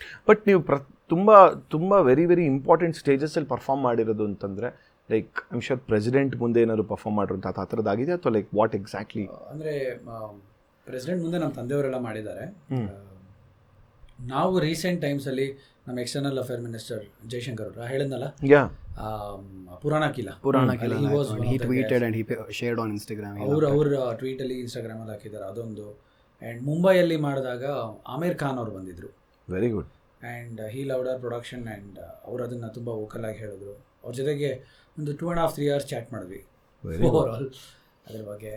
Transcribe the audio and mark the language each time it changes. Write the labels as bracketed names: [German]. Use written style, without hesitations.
[Kannada] But ನೀವು ತುಂಬ very very important ಸ್ಟೇಜಸಲ್ಲಿ perform ಮಾಡಿರೋದು ಅಂತಂದರೆ, [English] like I am sure [Kannada] president ಮುಂದೆ ಏನಾದ್ರು ಪರ್ಫಾರ್ಮ್ ಮಾಡಿರೋಂಥ ಆ ಥರದ್ದಾಗಿದೆ, ಅಥವಾ [English] Like what exactly? [Kannada] ಅಂದರೆ ಪ್ರೆಸಿಡೆಂಟ್ ಮುಂದೆ ನಮ್ಮ ತಂದೆಯವರೆಲ್ಲ ಮಾಡಿದ್ದಾರೆ. ನಾವು ರೀಸೆಂಟ್ ಟೈಮ್ಸಲ್ಲಿ ನಮ್ಮ ಎಕ್ಸ್ಟರ್ನಲ್ ಅಫೇರ್ ಮಿನಿಸ್ಟರ್ ಜೈಶಂಕರ್ ಅವರು ಹೇಳಿದ್ನಲ್ಲ, ಯಾ ಪುರಾಣ ಕಿಲ [English] he tweeted and he shared on Instagram. [Kannada] ಅವ್ರ ಟ್ವೀಟಲ್ಲಿ ಇನ್ಸ್ಟಾಗ್ರಾಮಲ್ಲಿ ಹಾಕಿದ್ದಾರೆ ಅದೊಂದು. ಆ್ಯಂಡ್ ಮುಂಬೈಯಲ್ಲಿ ಮಾಡಿದಾಗ ಆಮಿರ್ ಖಾನ್ ಅವರು ಬಂದಿದ್ದರು. [English] Very good. And he loved our production [Kannada] and ಅವ್ರು ಅದನ್ನು ತುಂಬ ವೋಕಲ್ ಆಗಿ ಹೇಳಿದ್ರು. ಅವ್ರ ಜೊತೆಗೆ ಒಂದು 2.5-3 hours ಚಾಟ್ ಮಾಡಿದ್ವಿ ಓವರ್ ಆಲ್ ಅದ್ರ ಬಗ್ಗೆ.